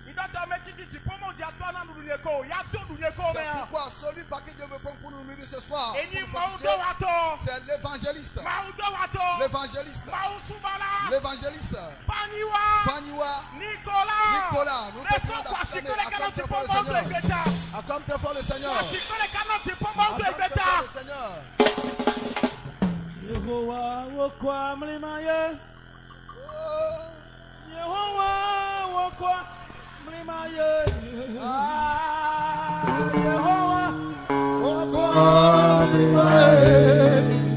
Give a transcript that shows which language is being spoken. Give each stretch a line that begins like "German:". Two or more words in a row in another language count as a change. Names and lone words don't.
French: C'est pourquoi celui par qui Dieu veut prendre pour nous nourrir ce soir, c'est l'évangéliste. L'évangéliste. L'évangéliste. Faniwa, Nicolas, nous te prions d'acclamer. Acclame très fort le Seigneur. Acclame très fort le Seigneur.
Luba-Lulua: Yehowa wokwa mlimaye. Yehowa wokwa mlimaye. Yehowa wokwa mlimaye.